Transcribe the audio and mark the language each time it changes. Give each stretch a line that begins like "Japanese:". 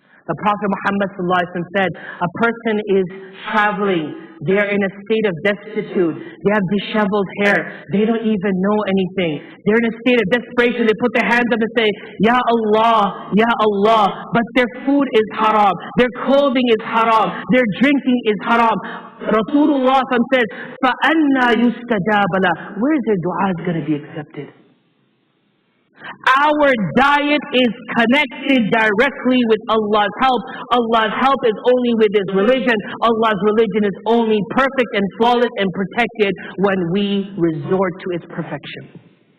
English: The Prophet Muhammad ﷺ said, a person is traveling, they are in a state of destitute, they have disheveled hair, they don't even know anything. They're in a state of desperation, they put their hands up and say, Ya Allah, Ya Allah, but their food is haram, their clothing is haram, their drinking is haram.
Arabic: Rasulullah says, فَأَنَّا يُسْتَجَابَ لَهُ.
English: Where is their dua going to be accepted? Our diet is connected directly with Allah's help. Allah's help is only with His religion. Allah's religion is only perfect and flawless and protected when we resort to its perfection.